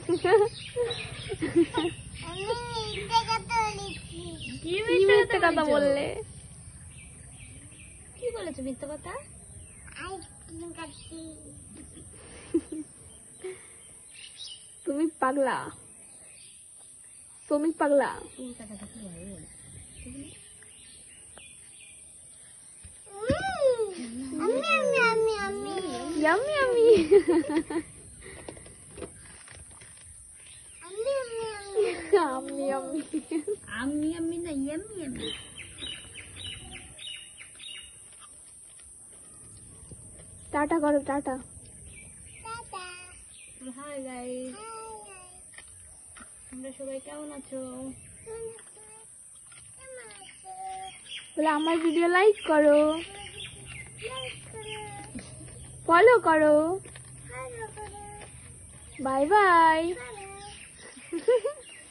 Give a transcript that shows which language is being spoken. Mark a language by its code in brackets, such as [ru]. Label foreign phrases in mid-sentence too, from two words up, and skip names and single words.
[bn] কি মিথ্যে কথা বললে? কি বলেছো মিথ্যে কথা? তুমি পাগলা, তুমি পাগলা। [en] Yummy, yummy. Yummy, yummy. Yummy, yummy na yummy, yummy. [bn] টাটা করো, টাটা। [en] hi guys, [bn] তোমরা সবাই কেমন আছো? বলে আমার ভিডিও লাইক করো, ফলো করো, [en] bye bye.